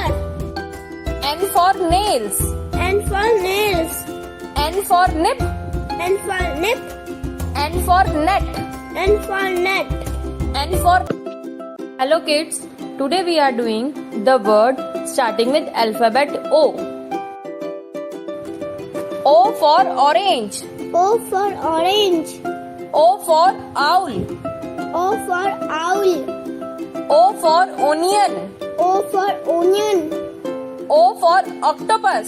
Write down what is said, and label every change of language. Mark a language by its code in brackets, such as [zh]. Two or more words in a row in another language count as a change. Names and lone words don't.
[en] N for nails. N for nails. N for nip. N for nip. N for net. N for net. N for. Hello kids, today we are doing the word starting with alphabet O. O for orange. O for orange. O for owl. O for owl. O for onion. O for onion. O for octopus.